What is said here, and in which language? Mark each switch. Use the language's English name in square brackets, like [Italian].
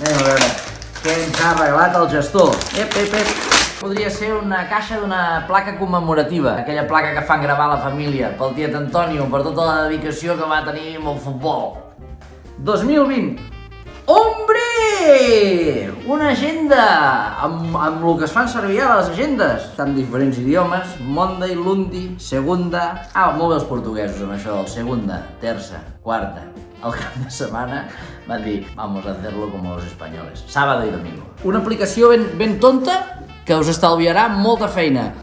[Catalan] Anem a veure què ens ha arreglat el gestor. Podria ser una caixa d'una placa commemorativa, aquella placa que fan gravar a la família, pel tiet Antonio, per tota la dedicació que va tenir amb el futbol. [Spanish] 2020. Hombre! Una agenda! [Catalan] Amb el que es fan servir ara les agendes. Estan diferents idiomes, Monday, Lundi, Segunda... molt bé els portuguesos amb això, el Segunda, Terça, Quarta. Al cap de setmana van dir: [Spanish] vamos a hacerlo como los españoles. Sábado y domingo. [Catalan] Una aplicació ben tonta que us estalviarà molta feina.